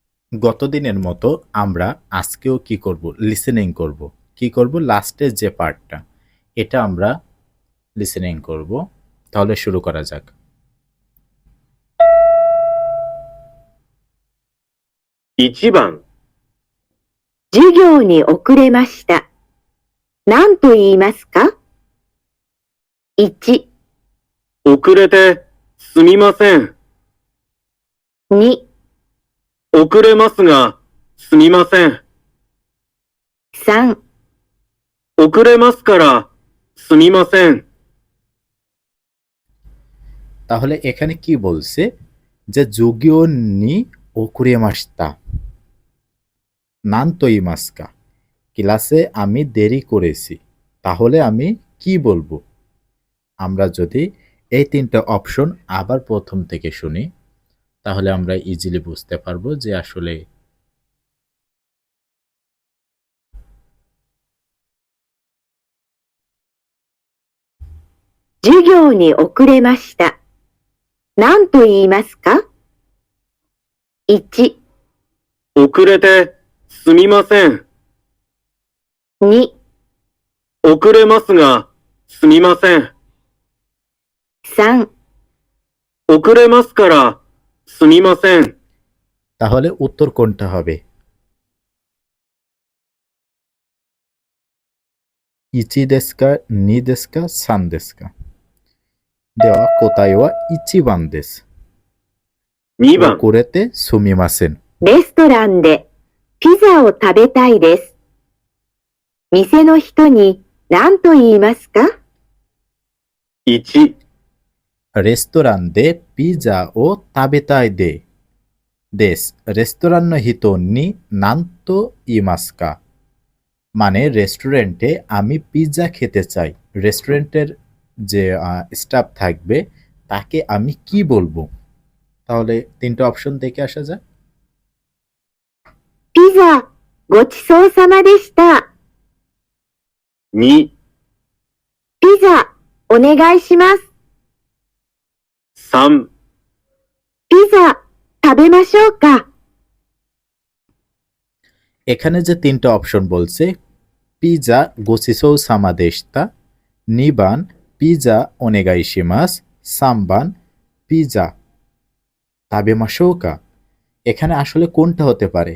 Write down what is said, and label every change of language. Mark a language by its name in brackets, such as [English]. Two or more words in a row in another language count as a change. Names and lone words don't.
[Bangla] গত দিনের মতো আমরা আজকেও কি করব? লিসেনিং করব। কি করব? লাস্টের যে পার্টটা এটা আমরা লিসেনিং করব। তাহলে শুরু করা যাক। [Japanese] 1番、授業に遅れました。何と言いますか ?1、遅れてすみません。 2、遅れますが、すみません。 3、遅れますから、すみません。 [Bangla] তাহলে এখানে কি বলছে? যে [Japanese] 授業に遅れました 何と言いますか, [Bangla] ক্লাসে আমি দেরি করেছি। তাহলে আমি কি বলবো? আমরা যদি এই তিনটা অপশন আবার প্রথম থেকে শুনি তাহলে আমরা ইজিলি বুঝতে পারবো যে আসলে [Japanese] 授業に遅れました。何と言いますか ?1、遅れてすみません。 2、遅れますが、すみません。 3、遅れますから、すみません。 [Bangla] তাহলে উত্তর কোনটা হবে? [Japanese] 1 ですか2ですか3ですか? では答えは1番です。 2番、遅れてすみません。レストランでピザを食べたいです。店の人に何と言いますか 1、レストランでピザを食べたいです。レストランの人に何と言いますか? [Bangla] মানে রেস্টুরেন্টে আমি পিৎজা খেতে চাই। রেস্টুরেন্টের যে স্টাফ থাকবে তাকে আমি কি বলবো? তাহলে তিনটা অপশন দেখে আসা যাক। [Japanese] ピザ、ごちそうさまでした。 2、ピザ、お願いします。 3、ピザ、食べましょうか。 [Bangla] এখানে যে তিনটা অপশন বলছে [Japanese] ピザ ごちそうさまでした, 2番 ピザ お願いします, 3番 ピザ 食べましょうか, [Bangla] এখানে আসলে কোনটা হতে পারে?